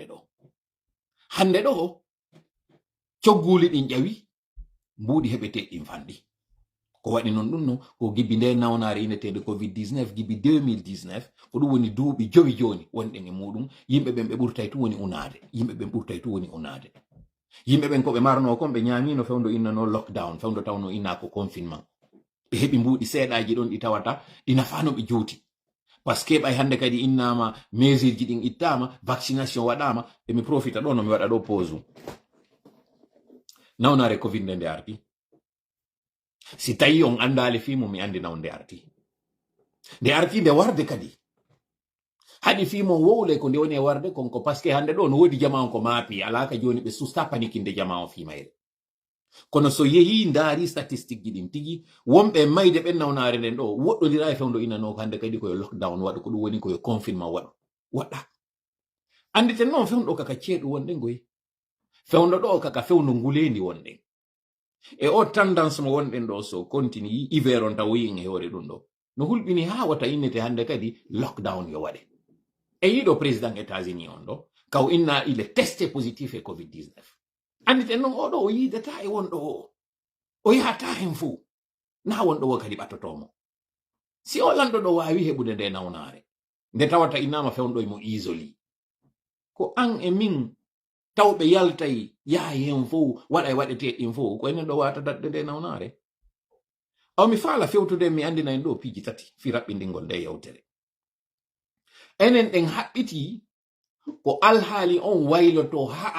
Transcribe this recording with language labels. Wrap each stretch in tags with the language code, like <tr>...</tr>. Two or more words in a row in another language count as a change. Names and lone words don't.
<ff>hande ɗo cogguli ɗin ƴawi mbuɗi heɓete ɗin fanɗi ko waɗi noon ɗum no ko gibbi nde nawnare inetede covid-19 gibbi 2019 ko ɗum woni duuɓi jowi joni wonɗen e muɗum yimɓe ɓen ɓe ɓurtay tu woni unade yimɓe ɓen ko ɓe marno kon ɓe ñamino fewndo innano lockdown fewndo tawno inna ko confinement ɓe heɓi mbuɗi seeɗaji ɗon ɗi tawata ɗi nafano ɓe juuti</ff> <fr>par ce que</fr> <ff>ɓay hande kadi innama mesure ji ɗin ittama vaccination waɗama emi profita ɗo no mi waɗa ɗo pause nawnare covid nde ardi si tawi on andali fimo mi andi naw nde arti nde warde kadi hadi fimo wowle ko nde woni e warde konko</ff> <fr>parce que</fr> <ff>hande ɗo no wodi jama on ko maapi alaka joni ɓe susta panikinde jama o fimayre kono so yehi ndaari statistique ji ɗin tigi wonɓe mayde ɓen nawnare nden ɗo woɗɗodira e fewndo inano hande kadi koyo lockdown waɗa ko ɗum woni koyo confinement waɗa anditen noon fewndo kaka ceeɗu wonɗen goyi fewndo ɗo kaka fewndo ngulendi wonɗen e o tendance mo wonɗen ɗo so</ff> <fr>continue hiver</fr> <ff>on taw yin e hoore ɗum ɗo no hulɓini ha wata innete hande kadi lockdown yo waɗe e yiɗo président États-Unis on ɗo kaw inna</ff> <fr>il est testé positif</fr> <ff>e covid-19 anditen noon oɗo o yidata e wonɗo o yahata hen fuu na wonɗo o kadi ɓattotomo si o lanɗo ɗo wawi heɓude nde nawnare nde tawata innama fewnɗo mo isoli ko an e min tawɓe yaltay yahay hen fo waɗa e waɗete ɗin fo ko enen ɗo wata daɗɗe nde nawnare aw mi faala fewtude mi andina en ɗo piiji tati fi raɓɓindingol nde yewtere enen ɗen haɓɓiti ko alhaali on wayloto ha</ff>